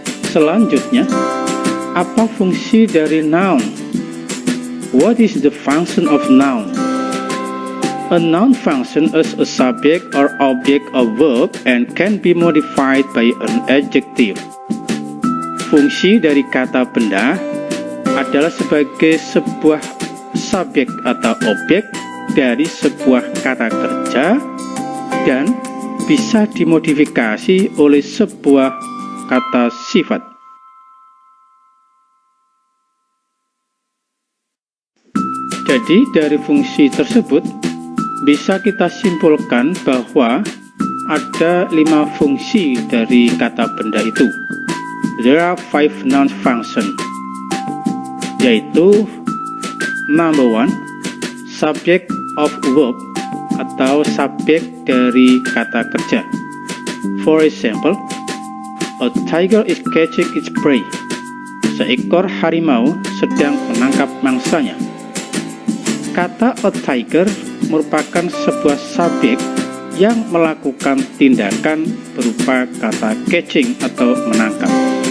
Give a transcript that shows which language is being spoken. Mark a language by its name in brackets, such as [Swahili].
[Indonesian] Selanjutnya, apa fungsi dari noun? [English] What is the function of noun? A noun function as a subject or object of verb and can be modified by an adjective. [Indonesian] Fungsi dari kata benda adalah sebagai sebuah subjek atau objek dari sebuah kata kerja dan bisa dimodifikasi oleh sebuah kata sifat. Jadi dari fungsi tersebut bisa kita simpulkan bahwa ada 5 fungsi dari kata benda itu. [English] There are 5 noun functions, [Indonesian] yaitu [English] number 1, subject of verb [Indonesian] atau subjek dari kata kerja. [English] For example, a tiger is catching its prey. [Indonesian] Seekor harimau sedang menangkap mangsanya. Kata a tiger merupakan sebuah subjek yang melakukan tindakan berupa kata catching atau menangkap.